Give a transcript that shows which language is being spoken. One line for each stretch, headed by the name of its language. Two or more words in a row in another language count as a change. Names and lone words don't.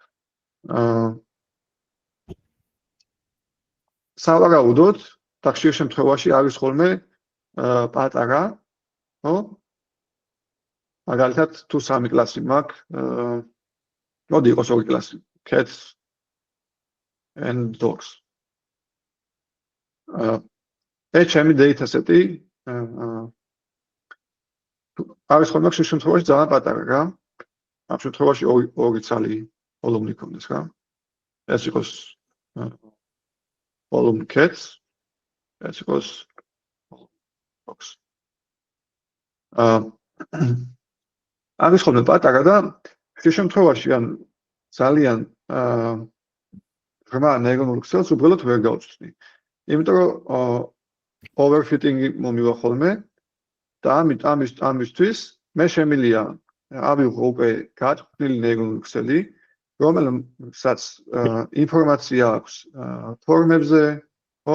Georgian: სავარაუდოდ, ხშირ შემთხვევაში არის ხოლმე პატარა, ხო? მაგალითად, თუ 3 კლასი მაქვს, მოდი იყოს 2 კლასი,
English: cats and dogs.
Georgian: ეს ჩემი dataset-ი არის ხოლმე ხშირ შემთხვევაში ძალიან პატარა რა. ამ შემთხვევაში 2 ცალი column-ი ქონდეს რა. ეს იყოს
English: column cats,
Georgian: ეს იყოს dogs. არის ხოლმე პატარა და ხშირ შემთხვევაში ან ძალიან ღრმა ნეირონულ ქსელს უბრალოდ ვერ გავწვდი. იმიტომ რომ overfitting-ი მომივა ხოლმე და ამისთვის მე შემიძლია ავიღო უკვე გაწვრთნილი ნეირონული ქსელი, რომელსაც ინფორმაცია აქვს ფორმებზე, ხო?